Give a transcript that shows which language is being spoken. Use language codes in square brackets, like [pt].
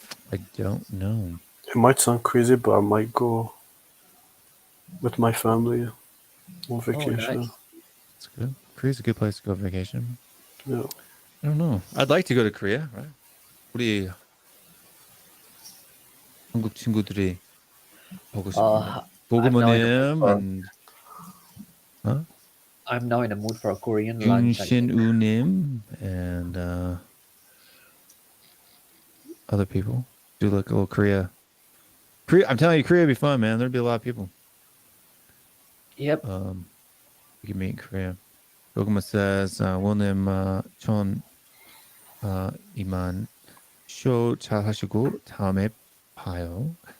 [en] I don't know. It might sound crazy, but I might go with my family on vacation. nice. It's good. Korea's a good place to go vacation. Yeah. I don't know. I'd like to go to Korea, right? [ko] 우리 한국 친구들이 보고 싶은데. [en] 보고모님 and I'm now in a mood for a Korean lunch. 윤신우님 and other people do like a little Korea. I'm telling you, Korea would be fun, man. There'd be a lot of people. Yep. We can meet in Korea. Boguma says, [ko] Will님 전 이만 쇼 잘 하시고 다음에 봐요.